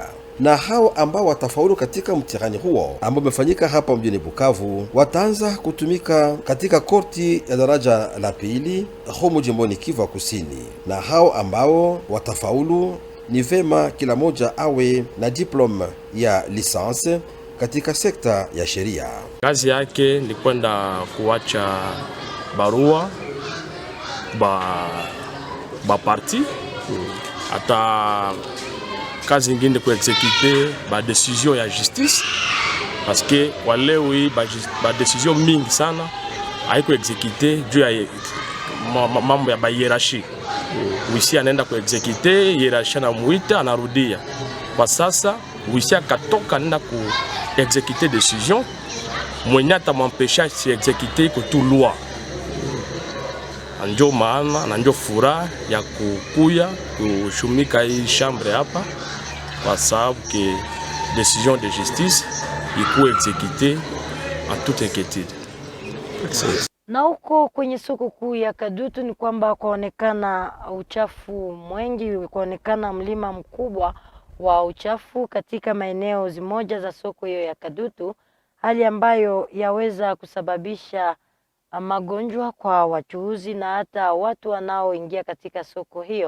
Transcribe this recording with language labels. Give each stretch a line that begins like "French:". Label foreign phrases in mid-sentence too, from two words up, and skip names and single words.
Swahili: Na hao ambao watafaulu katika mtihani huo ambao umefanyika hapa mjini Bukavu wataanza kutumika katika korti ya daraja la pili humu jimboni Kivu Kusini. Na hao ambao watafaulu ni vema kila moja awe na diploma ya lisansi katika sekta ya sheria. Kazi yake ni kwenda kuacha barua ba parti hata kazi ingine ku exécuter ba décision ya justice,
French: parce que
Swahili: walewi ba décision mingi sana haiko exécuter juu ya mambo ya ba hierarchie. Wisi anaenda ku exécuter, hierarchie na muita anarudia. Kwa sasa wisi akatoka anaenda ku exécuter décision, mwenye atamwempesha si exécuter iko tu loi. Ndio maana na ndio furaha ya kukuya kushumika hii chambre hapa, kwa sababu que
French: décision de justice
Swahili: iko
French: exécutée en toute inquiétude.
Swahili: Na huko kwenye soko kuu ya Kadutu ni kwamba kuonekana uchafu mwingi, kuonekana mlima mkubwa wa uchafu katika maeneo zimoja za soko hiyo ya Kadutu, hali ambayo yaweza kusababisha magonjwa kwa wachuuzi na hata watu wanaoingia katika soko hiyo.